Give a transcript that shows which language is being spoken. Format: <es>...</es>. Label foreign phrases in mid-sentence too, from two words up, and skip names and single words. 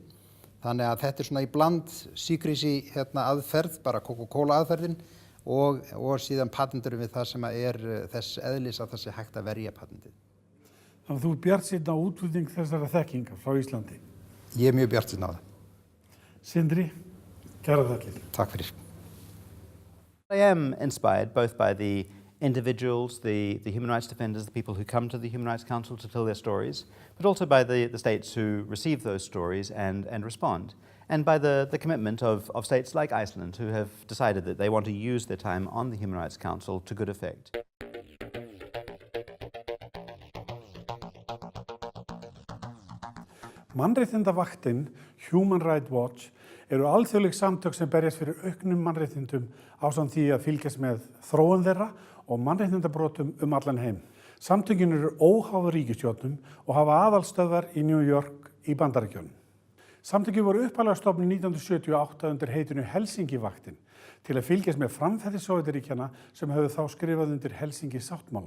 <is>Þannig að þetta svona í bland secrecy aðferð, bara Coca-Cola aðferðin og síðan patenturum við það sem þess eðlis að það sé hægt að verja patentið. Þannig að þú bjartsýnn á útflutning þessara þekkingar frá Íslandi? Ég mjög bjartsýnn á það. Sindri, kærar þakkir. Takk fyrir.</is> <en>I am inspired both by the individuals, the human rights defenders, the people who come to the Human Rights Council to tell their stories, but also by the states who receive those stories and respond. and by the commitment of states like Iceland, who have decided that they want to use their time on the Human Rights Council to good effect.</en> <is>Mannréttindavaktin, Human Rights Watch, eru alþjóðleg samtök sem berjast fyrir auknum mannréttindum ásamt því að fylgjast með þróun þeirra og mannréttindabrotum allan heim. Samtökin eru óháð ríkisstjórnum og hafa aðalstöðvar í New York í Bandaríkjunum. Samtökin voru upphaflega stofnuð 1978 undir heitinu Helsinki-vaktin til að fylgjast með framferði Sovétríkjanna sem höfðu þá skrifað undir Helsinki-sáttmálann.</is>